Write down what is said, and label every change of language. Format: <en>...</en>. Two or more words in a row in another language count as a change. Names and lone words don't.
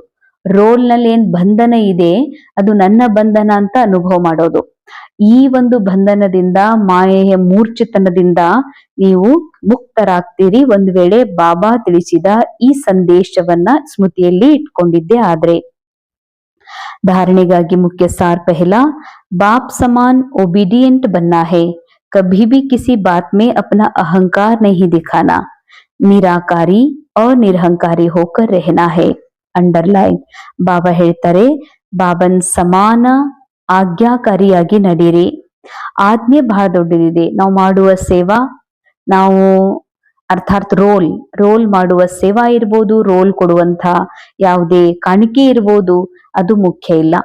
<kn>ರೋಲ್ ನಲ್ಲಿ ಏನ್ ಬಂಧನ ಇದೆ ಅದು ನನ್ನ ಬಂಧನ ಅಂತ ಅನುಭವ ಮಾಡೋದು. ಈ ಒಂದು ಬಂಧನದಿಂದ, ಮಾಯೆಯ ಮೂರ್ಛಿತನದಿಂದ ನೀವು ಮುಕ್ತರಾಗ್ತೀರಿ ಒಂದು ವೇಳೆ ಬಾಬಾ ತಿಳಿಸಿದ ಈ ಸಂದೇಶವನ್ನ ಸ್ಮೃತಿಯಲ್ಲಿ ಇಟ್ಕೊಂಡಿದ್ದೆ ಆದ್ರೆ.</kn> <hi>धारणे मुख्य सार पहला, बाप समान ओबीडियंट बनना है, कभी भी किसी बात में अपना अहंकार नहीं दिखाना, निराकारी और निरहंकारी होकर रहना है.</hi> <kn>अंडरलाइन. बाबा ಹೇಳ್ತಾರೆ, ಬಾಬನ್ ಸಮಾನ ಆಜ್ಞಾಕಾರಿಯಾಗಿ ನಡೀರಿ. ಆಜ್ಞೆ ಬಹಳ ದೊಡ್ಡದಿದೆ. ನಾವು ಮಾಡುವ ಸೇವಾ, ನಾವು ಅರ್ಥಾತ್ ರೋಲ್ ಮಾಡುವ ಸೇವಾ ಇರ್ಬೋದು, ರೋಲ್ ಕೊಡುವಂತ ಯಾವುದೇ ಕಾಣಿಕೆ ಇರ್ಬೋದು, ಅದು ಮುಖ್ಯ ಇಲ್ಲ.</kn>